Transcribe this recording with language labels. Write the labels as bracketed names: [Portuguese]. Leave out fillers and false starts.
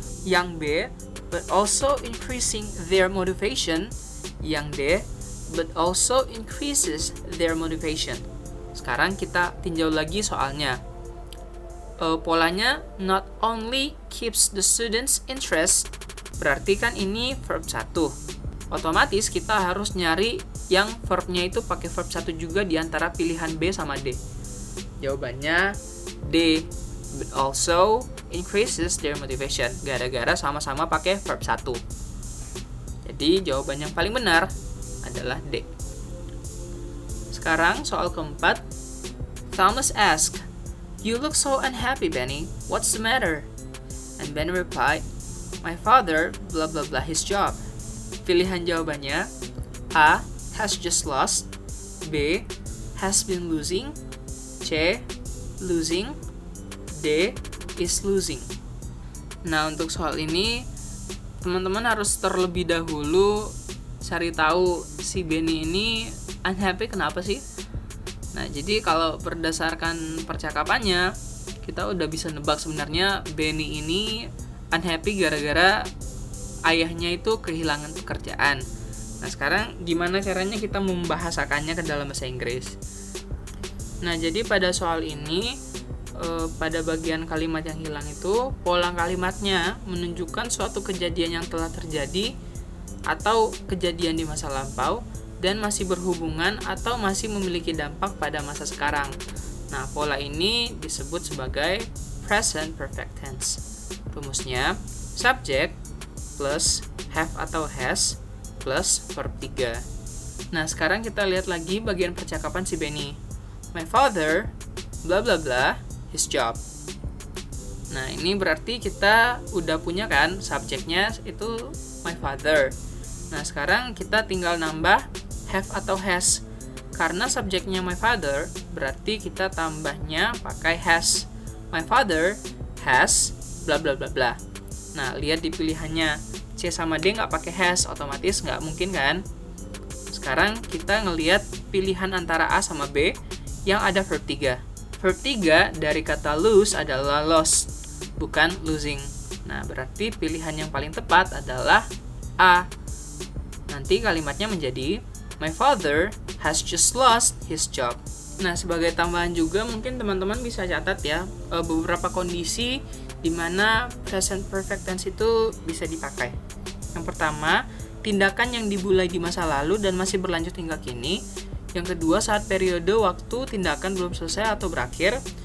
[Indonesian] Yang [English] B, but also increasing their motivation. [Indonesian] Yang [English] D, but also increases their motivation. [Indonesian] Sekarang kita tinjau lagi soalnya. Polanya [English] not only keeps the students' interest, [Indonesian] berarti kan ini [English] verb 1. [Indonesian] Otomatis kita harus nyari yang verbnya itu pakai verb 1 juga di antara pilihan B sama D. Jawabannya [English] D, but also increases their motivation, [Indonesian] gara-gara sama-sama pakai [English] verb 1. [Indonesian] Jadi jawaban yang paling benar adalah D. Sekarang soal keempat. [English] Thomas asked, "You look so unhappy, Benny. What's the matter?" And Benny replied, "My father blah blah blah his job." [Indonesian] Pilihan jawabannya [English] A, has just lost, B, has been losing, C, losing, D, is losing. [Indonesian] Nah, untuk soal ini teman-teman harus terlebih dahulu cari tahu si Benny ini unhappy kenapa sih. Nah, jadi kalau berdasarkan percakapannya kita udah bisa nebak sebenarnya Benny ini unhappy gara-gara ayahnya itu kehilangan pekerjaan. Nah, sekarang gimana caranya kita membahasakannya ke dalam bahasa Inggris? Nah, jadi pada soal ini pada bagian kalimat yang hilang itu pola kalimatnya menunjukkan suatu kejadian yang telah terjadi atau kejadian di masa lampau dan masih berhubungan atau masih memiliki dampak pada masa sekarang. Nah, pola ini disebut sebagai present perfect tense. Rumusnya subject plus have atau has plus verb 3. Nah, sekarang kita lihat lagi bagian percakapan si Benny. [English] My father bla bla bla his job. [Indonesian] Nah, ini berarti kita udah punya kan subjeknya itu [English] my father. [Indonesian] Nah, sekarang kita tinggal nambah have atau has. Karena subjeknya [English] my father, [Indonesian] berarti kita tambahnya pakai has. [English] My father has bla bla bla bla. [Indonesian] Nah, lihat di pilihannya. C sama D nggak pakai has, otomatis nggak mungkin kan? Sekarang kita ngelihat pilihan antara A sama B yang ada verb 3. Verb 3 dari kata lose adalah lost, bukan losing. Nah, berarti pilihan yang paling tepat adalah A. Nanti kalimatnya menjadi [English] my father has just lost his job. [Indonesian] Nah, sebagai tambahan juga mungkin teman-teman bisa catat ya beberapa kondisi di mana present perfect tense itu bisa dipakai. Yang pertama, tindakan yang dimulai di masa lalu dan masih berlanjut hingga kini. Yang kedua, saat periode waktu tindakan belum selesai atau berakhir.